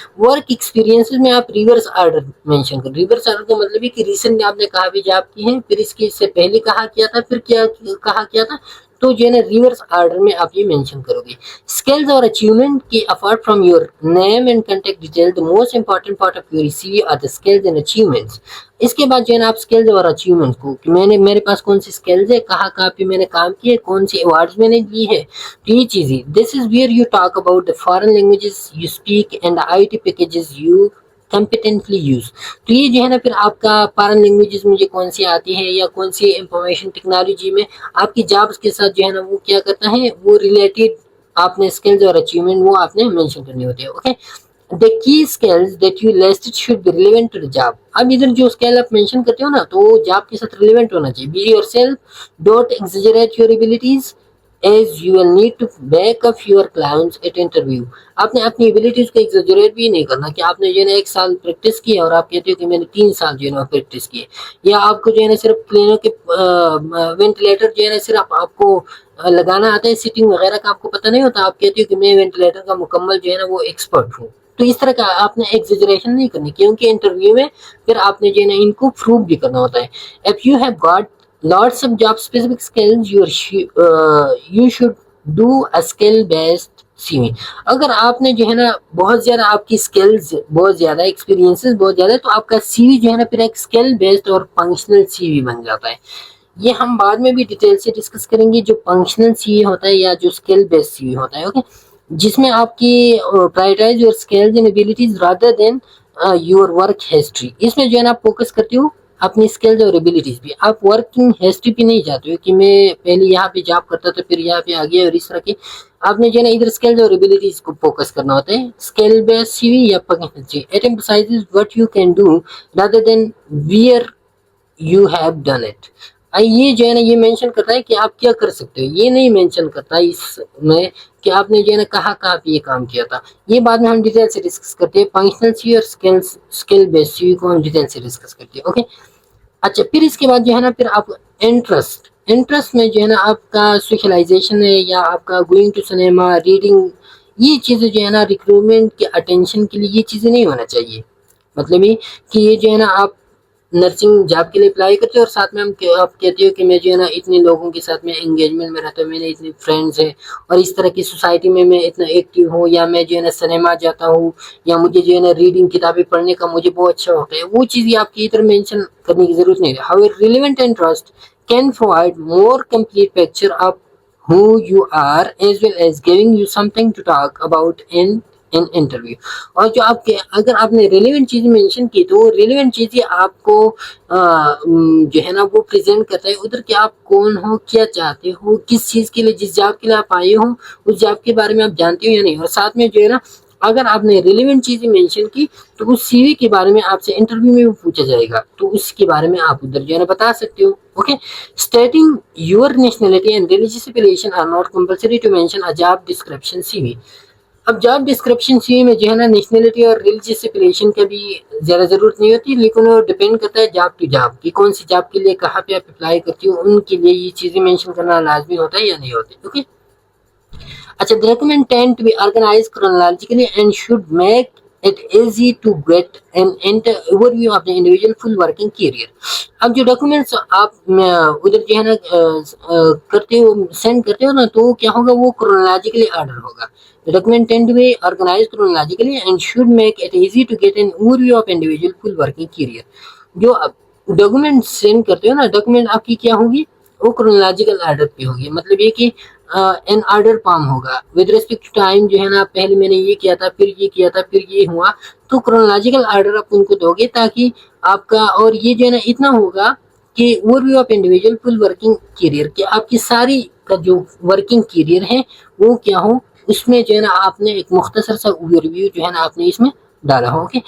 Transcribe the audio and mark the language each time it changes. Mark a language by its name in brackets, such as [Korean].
[Urdu] Work experience میں آپ reverse order mention کر. ریورس آرڈر کا مطلب ہے کہ ریسنٹ میں آپ نے کہا بھی جاب کی ہے, پھر اس کی سے پہلے کہا کیا تھا, پھر کیا کہا کیا تھا, تو جو ہے نا ریورس آرڈر میں آپ یہ مینشن کرو گے. [English] Skills اور achievement کی apart from your name and contact detail the most important part of your C V are the skills and achievements. [Urdu] اس کے بعد جو ہے نا آپ اسکلز اور اچیومنٹ کو, کہ میں نے میرے پاس کون سی اسکلز ہے, کہاں پہ میں نے کام کیا ہے, کون سی ایوارڈز میں نے لی ہے, تو یہ چیزیں. [English] This is where you talk about the foreign languages you speak and I T packages you competently use. [Urdu] تو یہ جو ہے نا پھر آپ کا فارن لینگویجز مجھے کون سی آتی ہے, یا کون سی انفارمیشن ٹیکنالوجی میں آپ کی جابس کے ساتھ جو ہے نا وہ کیا کرتا ہے, وہ ریلیٹڈ آپ نے اسکلز اور اچیومنٹ وہ آپ نے مینشن کرنے ہوتے ہیں. [English] Okay, the key skills that you listed should be relevant to the job. [Urdu] اب ادھر جو اسکل آپ مینشن کرتے ہو نا تو وہ جاب کے ساتھ ریلیونٹ ہونا چاہیے. [English] be yourself, don't exaggerate your abilities as you will need to back up your clients at interview. [Urdu] آپ نے اپنی ایبلٹیز کو ایگزیجریٹ بھی نہیں کرنا کہ آپ نے جو ہے نا 1 سال پریکٹس کی ہے اور آپ کہتے ہو کہ میں نے 3 سال جو ہے نا پریکٹس کی ہے, یا آپ کو جو ہے نا صرف پلینوں کے وینٹیلیٹر جو ہے نا صرف آپ کو لگانا آتا ہے, سیٹنگ وغیرہ کا آپ کو پتہ نہیں ہوتا, آپ کہتے ہو کہ میں وینٹیلیٹر کا مکمل جو ہے نا وہ ایکسپرٹ ہوں. تو اس طرح کا آپ نے ایگزیجریشن نہیں کرنی, کیونکہ انٹرویو میں پھر آپ نے جو ہے نا ان کو پروو بھی کرنا ہوتا ہے. [English] if you have got lots of job specific skills you should do a skill based CV. [Urdu] اگر آپ نے جو ہے نا بہت زیادہ آپ کی سکلز بہت زیادہ, ایکسپیرینسز بہت زیادہ, تو آپ کا سی وی جو ہے نا پھر ایک اسکل بیسڈ اور فنکشنل سی وی بن جاتا ہے. یہ ہم بعد میں بھی ڈیٹیل سے ڈسکس کریں گے, جو فنکشنل سی وی ہوتا ہے یا جو اسکل بیسڈ سی وی ہوتا ہے. [English] okay, [Urdu] جس میں آپ کی [English] Prioritise your skills and abilities rather than your work history. [Urdu] اس میں جو ہے نا آپ فوکس کرتے ہو اپنی اسکلز اور ایبلٹیز بھی, آپ ورکنگ ہسٹری پہ نہیں جاتے ہو کہ میں پہلے یہاں پہ جاب کرتا تھا پھر یہاں پہ آ گیا, اور اس طرح کی آپ نے جو ہے نا ادھر اسکلز اور ایبلٹیز کو فوکس کرنا ہوتا ہے. [English] Skill base C V یا functional C V, it emphasises what you can do rather than where you have done it. [Urdu] یہ جو ہے نا یہ مینشن کرتا ہے کہ آپ کیا کر سکتے ہو, یہ نہیں مینشن کرتا اس میں کہ آپ نے جو ہے نا کہاں پہ یہ کام کیا تھا. یہ بعد میں ہم ڈیٹیل سے ڈسکس کرتے ہیں, فنکشنل سی وی اور اسکل بیس سی وی کو ہم ڈیٹیل سے ڈسکس کرتے ہیں. اوکے, اچھا, پھر اس کے بعد جو ہے نا پھر آپ انٹرسٹ میں جو ہے نا آپ کا سوشلائزیشن ہے, یا آپ کا گوئنگ ٹو سنیما, ریڈنگ, یہ چیزیں جو ہے نا ریکروٹمنٹ کے اٹینشن کے لیے یہ چیزیں نہیں ہونا چاہیے. مطلب یہ کہ یہ جو ہے نا آپ نرسنگ جاب کے لیے اپلائی کرتے ہو اور ساتھ میں آپ کہتے ہو کہ میں جو ہے نا اتنے لوگوں کے ساتھ میں انگیجمنٹ میں رہتا ہوں, میرے اتنے فرینڈس ہیں اور اس طرح کی سوسائٹی میں اتنا ایکٹیو ہوں, یا میں جو ہے نا سنیما جاتا ہوں, یا مجھے جو ہے نا ریڈنگ کتابیں پڑھنے کا مجھے بہت اچھا ہوتا ہے, وہ چیزیں آپ کی ادھر مینشن کرنے کی ضرورت نہیں ہے. [English] However, relevant interest can provide more complete picture of who you are as well as giving you something to talk about in an interview. [Urdu] اور جو آپ کے اگر آپ نے ریلیونٹ چیزیں مینشن کی تو وہ ریلیونٹ چیزیں آپ کو جو ہے نا وہ پریزنٹ کرتا ہے ادھر کہ آپ کون ہو, کیا چاہتے ہو, کس چیز کے لیے, جس جاب کے لیے آپ آئے ہو اس جاب کے بارے میں آپ جانتے ہو یا نہیں. اور ساتھ میں جو ہے نا اگر آپ نے ریلیونٹ چیزیں مینشن کی تو اس سی وی کے بارے میں آپ سے انٹرویو میں بھی پوچھا جائے گا, تو اس کے بارے میں آپ ادھر جو ہے نا بتا سکتے ہو. [English] Okay, stating your nationality and religious appellation are not compulsory to mention a job description C V. [Urdu] اب جاب ڈسکرپشن سی وی میں جو ہے نا نیشنلٹی اور ریلیجیس اپیلیشن کا بھی زیادہ ضرورت نہیں ہوتی, لیکن وہ ڈپینڈ کرتا ہے جاب ٹو جاب کی کون سی جاب کے لیے کہاں پہ آپ اپلائی کرتی ہو, ان کے لیے یہ چیزیں مینشن کرنا لازمی ہوتا ہے یا نہیں ہوتی. [English] Okay, اچھا, the document tend to be organized chronologically and should make it easy to get an overview of the individual full working career. [Urdu] اب جو ڈاکومنٹس آپ ادھر جو ہے نا کرتے ہو, سینڈ کرتے ہو نا, تو کیا ہوگا, وہ کرونالوجیکلی آرڈر ہوگا. [English] The document tend to be organized chronologically and should make it easy to get an overview of individual full working career. [Urdu] جو ڈاکومنٹ سینڈ کرتے ہو نا, ڈاکومنٹ آپ کی کیا ہوگی, وہ کرونالوجیکل آرڈر پہ ہوگی. مطلب یہ کہ ان آرڈر فارم ہوگا [English] with respect to time, [Urdu] جو ہے نا پہلے میں نے یہ کیا تھا, پھر یہ کیا تھا, پھر یہ ہوا, تو کرونالوجیکل آرڈر آپ ان کو دو گے تاکہ آپ کا, اور یہ جو ہے نا اتنا ہوگا کہ [English] overview of individual full working career, [Urdu] کہ آپ کی ساری کا جو ورکنگ کیریئر ہے وہ کیا ہو, اس میں جو ہے نا آپ نے ایک مختصر سا اوور ویو جو ہے نا آپ نے اس میں ڈالا ہو.